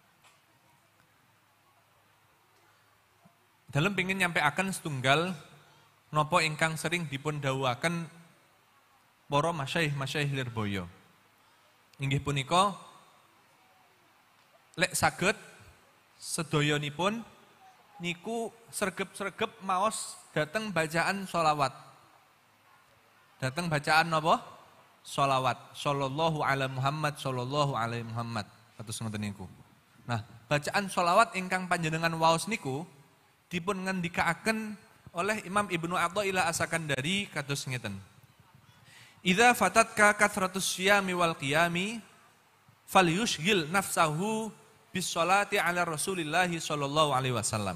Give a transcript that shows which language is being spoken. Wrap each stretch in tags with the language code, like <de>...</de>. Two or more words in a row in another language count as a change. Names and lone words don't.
<jv>Dalam pingin nyampe akan setunggal nopo ingkang sering dipun dawuhaken para masyaikh Lirboyo. Inggih punika lek saged sedoyonipun niku sregep-sregep maos dateng bacaan sholawat. Dateng bacaan napa? Sholawat.</jv> <ar>صلى الله على محمد، صلى الله عليه محمد.</ar> <jv>Kados ngoten niku. Nah, bacaan sholawat ingkang panjenengan waos niku dipun ngendikaaken oleh Imam Ibnu Athaillah As-Sakandari kados ngeten.</jv> <ar>إذا فاتتك كثرة الصيام والقيام فليشغل نفسه بالصلاة على رسول الله صلى الله عليه وسلم.</ar>